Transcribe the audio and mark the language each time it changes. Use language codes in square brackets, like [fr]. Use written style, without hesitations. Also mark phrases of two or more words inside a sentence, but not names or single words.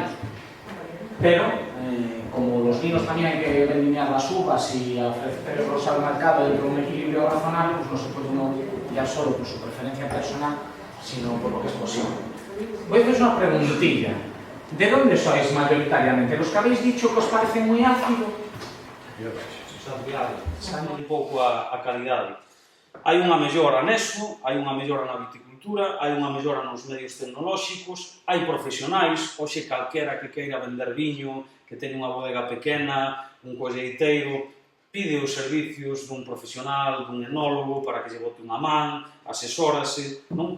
[es] Pero, como los vinos también hay que vendimiar las uvas y ofrecerlos al mercado dentro de un equilibrio razonable, pues no se puede uno guiar solo por su preferencia personal, sino por lo que es posible. Voy a haceros una preguntilla. ¿De dónde sois mayoritariamente? ¿Los que habéis dicho que os parece muy ácido? [gl] Sabe un pouco a calidade. Hai unha mellora neso, hai unha mellora na viticultura, hai unha mellora nos medios tecnolóxicos, hai profesionais, hoxe calquera que queira vender viño, que teña unha bodega pequena, un colleiteiro, pide os servicios dun profesional, dun enólogo, para que lle bote unha man, asesórase, non?